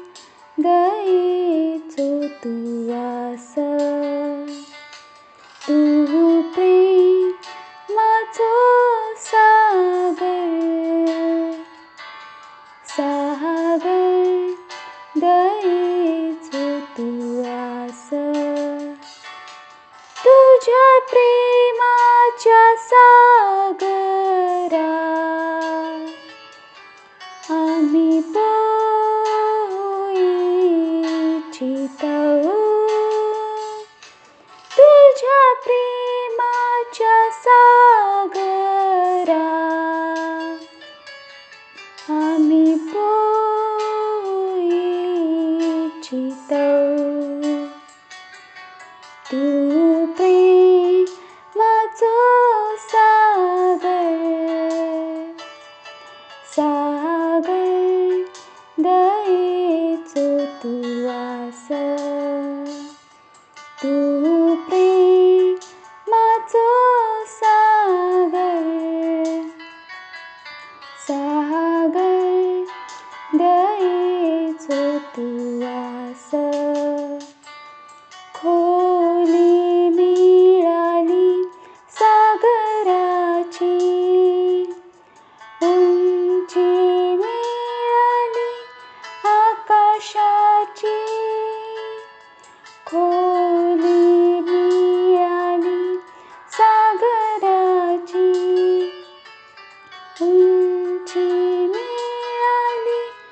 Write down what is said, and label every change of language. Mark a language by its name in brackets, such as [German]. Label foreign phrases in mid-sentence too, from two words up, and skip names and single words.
[Konkani] दयेचो तू आस, तू प्रेमाचो सागर, सागर दयेचो तू आस, [Marathi] तुझ्या प्रेमाच्या सागरा आम्ही पोई इच्छितो, तुझ्या प्रेमाच्या सागरा आम्ही पोई इच्छितो, [Konkani] तू प्रेमाचो सागर, सागर दयेचो तू आस, तू प्रेमाचो सागर, सागर दयेचो तू आस, [Marathi] खोली मिळाली सागराची, उंची मिळाली आकाशाची, खोली मिळाली सागराची, उंची मिळाली